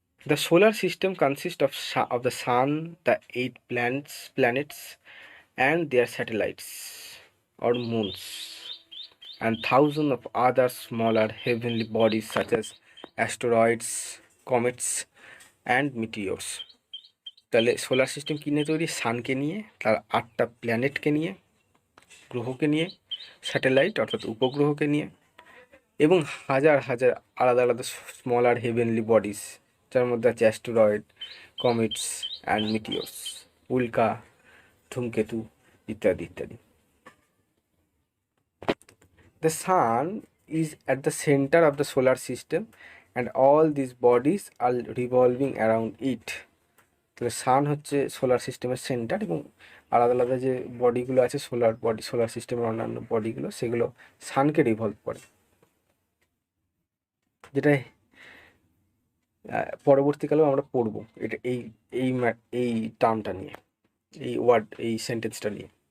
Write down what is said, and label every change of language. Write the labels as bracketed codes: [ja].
[en] The solar system consists of the sun, the 8 planets and their satellites or moons, and thousands of other smaller heavenly bodies such as asteroids, comets and meteors। [bn] তাহলে solar system কী নিয়ে তৈরি? সানকে নিয়ে, তার 8টা প্ল্যানেটকে নিয়ে, গ্রহকে নিয়ে, satellite অর্থাৎ উপগ্রহকে নিয়ে, এবং হাজার হাজার আলাদা আলাদা স্মলার হেভেনলি বডিজ, যার মধ্যে আছে অ্যাস্টেরয়েড, কমেটস অ্যান্ড মিটিওর্স, উল্কা, ধূমকেতু ইত্যাদি ইত্যাদি। [en] The sun is at the center of the solar system and all these bodies are revolving around it। [bn] তাহলে সান হচ্ছে সোলার সিস্টেমের সেন্টার, এবং আলাদা আলাদা যে বডিগুলো আছে সোলার সিস্টেমের অন্যান্য বডিগুলো, সেগুলো সানকে রিভলভ করে, যেটা পরবর্তীকালেও আমরা পড়বো এটা এই টার্মটা নিয়ে, এই সেন্টেন্সটা নিয়ে।